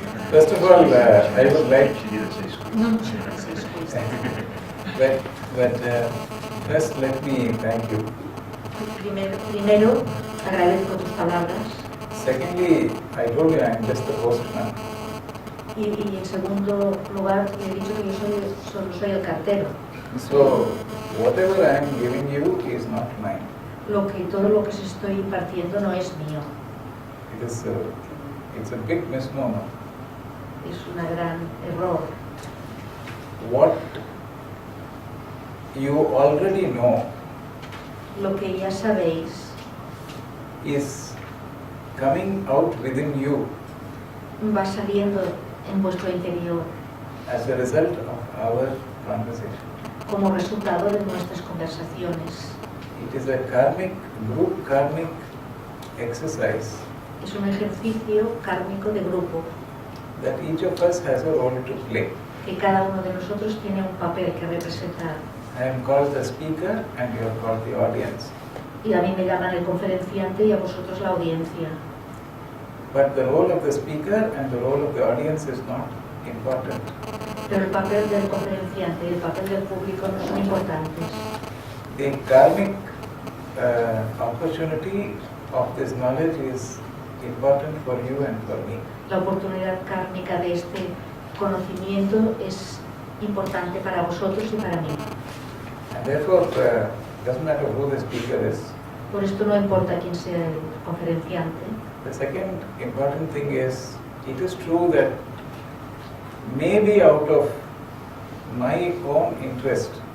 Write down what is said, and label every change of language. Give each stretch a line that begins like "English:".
English: First of all, I would like, She didn't say squeeze. No, she didn't say squeeze. but first let me thank you.
Spanish: Primero, agradezco tus palabras.
English: Secondly, I told you I'm just the postman.
Spanish: Y en segundo lugar, le he dicho que yo solo soy el cartero.
English: So whatever I am giving you is not mine.
Spanish: Todo lo que os estoy impartiendo no es mío.
English: It's a big misnomer.
Spanish: Es un gran error.
English: What you already know
Spanish: Lo que ya sabéis
English: is coming out within you
Spanish: va saliendo en vuestro interior
English: as a result of our conversation.
Spanish: como resultado de nuestras conversaciones.
English: It is a karmic, group karmic exercise
Spanish: Es un ejercicio kármico de grupo
English: that each of us has a role to play.
Spanish: que cada uno de nosotros tiene un papel que representar.
English: I am called the speaker and you are called the audience.
Spanish: Y a mí me llaman el conferenciante y a vosotros la audiencia.
English: But the role of the speaker and the role of the audience is not important.
Spanish: Pero el papel del conferenciante y el papel del público no son importantes.
English: The karmic opportunity of this knowledge is important for you and for me.
Spanish: La oportunidad kármica de este conocimiento es importante para vosotros y para mí.
English: And therefore, doesn't matter who the speaker is.
Spanish: Por esto no importa quién sea el conferenciante.
English: The second important thing is, it is true that maybe out of my own interest,